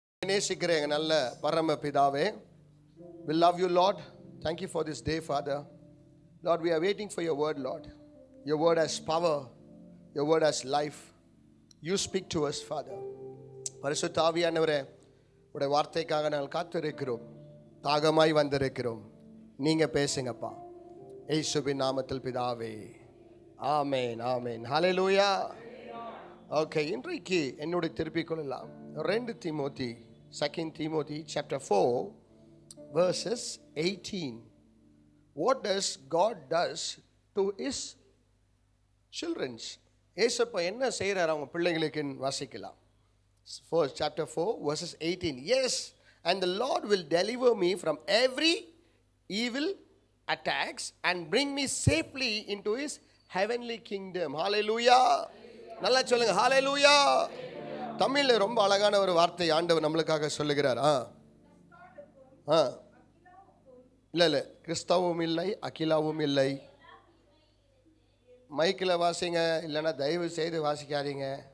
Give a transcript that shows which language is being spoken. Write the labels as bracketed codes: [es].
[ta] நேசிக்கிற எங்க நல்ல பரம பிதாவே, [en] we love you Lord. Thank you for this day, Father. Lord, we are waiting for your word, Lord. Your word has power, your word has life. You speak to us, Father. [ta] பரிசுத்த ஆவியானவரே, உடைய வார்த்தைக்காக நாங்கள் காத்திருக்கிறோம், தாகமாய் வந்திருக்கிறோம். நீங்க பேசுங்கப்பா, இயேசுவின் நாமத்தில் பிதாவே, ஆமென் ஆமென். ஹல்லேலூயா. ஓகே, இன்றைக்கு என்னோட திருப்பிக் கொள்ளலாம். [en] 2 Timothy chapter 4 verses 18. What does God does to his children? [ta] ஏசப்பா என்ன செய்றார் அவங்க பிள்ளைகளுக்கு வாசிக்கலாம். [en] Chapter 4 verses 18. Yes, and the Lord will deliver me from every evil attacks and bring me safely into his heavenly kingdom. Hallelujah. [ta] நல்லா சொல்லுங்க, ஹalleluya. தமிழ்ல ரொம்ப அழகான ஒரு வார்த்தை ஆண்டவர் நம்மளுக்காக சொல்லுகிறார். இல்ல கிறிஸ்தவமும் இல்லை, அகிலாவும் இல்லை. மைக்கில் வாசிங்க, இல்லைன்னா தயவு செய்து வாசிக்காதீங்க.